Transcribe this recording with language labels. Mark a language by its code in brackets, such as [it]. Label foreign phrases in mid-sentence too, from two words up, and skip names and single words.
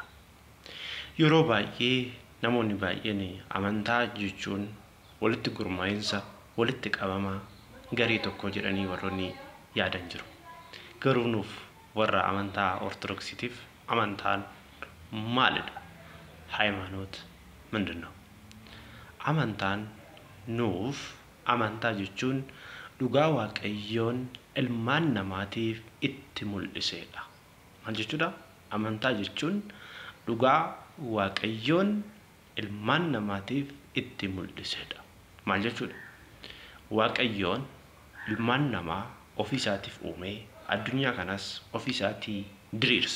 [om] Yeroo baay'ee namoonni baay'een amantaa jechuun walitti gurmaa'insa, walitti qabama garii tokko jedhanii warroonni yaadan jiru. Garuu nuuf warra amantaa ortodoksiitiif amantaan maalidha? [am] ሃይማኖት ምንድነው? [om] Amantaan nuuf amantaa jechuun dhugaa waaqayyoon ilmaan namaatiif itti mul'iseedha. Maal jechuudha? Amantaa jechuun dhugaa waaqayyoon ilmaan namaatiif itti mul'iseedha. Maal jechuudha? Waaqayyoon ilmaan namaa ofiisaatiif uume, addunyaa kanas ofiisaatii diriirse.